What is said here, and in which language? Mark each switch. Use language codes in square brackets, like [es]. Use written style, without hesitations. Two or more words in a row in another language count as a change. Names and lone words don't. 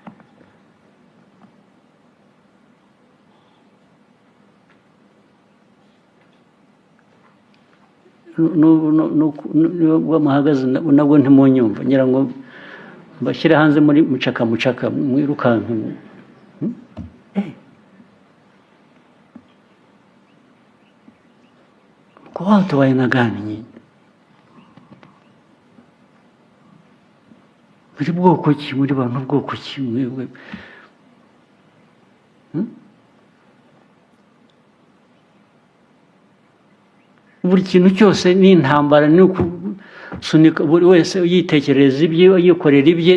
[rw] Nubwo muhagaze nabwo ntimunyumva, ngira ngo mbashyire hanze muri mucaka mwirukanka. [sw] Kwa watu wa aina gani nyinyi? [rw] Muri bwoko ki? Muri bantu bwoko ki mwebwe? Buri kintu cyose ni intambara, ni ukusunika buri wese yitekereza ibye, yikorera ibye.